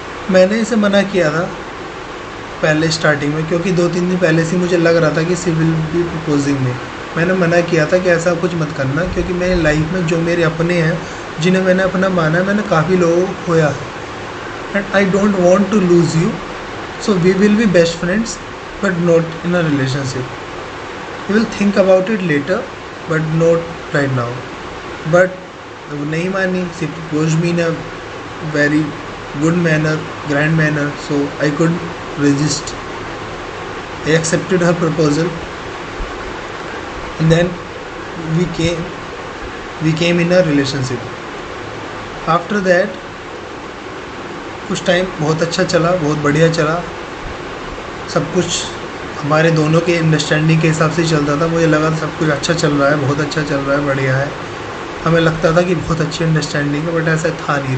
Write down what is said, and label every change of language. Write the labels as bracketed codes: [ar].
[hi] मैंने इसे मना किया था पहले स्टार्टिंग में, क्योंकि 2-3 दिन पहले से मुझे लग रहा था कि [en] she will be proposing [hi] में। मैंने मना किया था कि ऐसा कुछ मत करना, क्योंकि मेरी लाइफ में जो मेरे अपने हैं, जिन्हें मैंने अपना माना है, मैंने काफ़ी लोगों को खोया है। [en] and I don't want to lose you, so we will be best friends but not in a relationship. We will think about it later but not right now. [hi] But वो नहीं मानी. [en] She proposed me in a very good manner, grand manner, so I couldn't resist. I accepted her proposal, and then we came in a relationship. After that [hi] कुछ time बहुत अच्छा चला, बहुत बढ़िया चला. सब कुछ हमारे दोनों के अंडरस्टैंडिंग के हिसाब से ही चलता था. मुझे लगा था सब कुछ अच्छा चल रहा है, बहुत अच्छा चल रहा है, बढ़िया है. हमें लगता था कि बहुत अच्छी अंडरस्टैंडिंग है, बट ऐसा था नहीं.